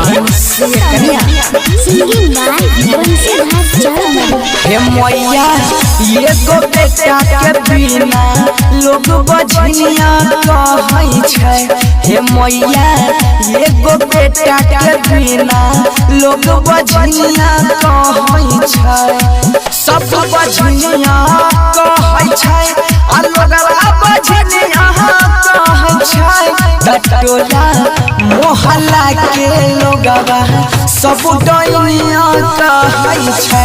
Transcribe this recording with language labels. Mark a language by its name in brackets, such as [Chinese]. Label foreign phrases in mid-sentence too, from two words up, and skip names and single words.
[English] Singing by Vansidhar Jalman। [Maithili] हे मैया ये गो बेटा के बिना लोग बजनिया कहै छै। हे मैया ये गो बेटा के बिना लोग बजनिया कहै छै। सब बजनिया कहै छै आ लोगरा बजनिया कहै छै। टटोला मोहल्ला के लोगवा सब डोइया कहै छै।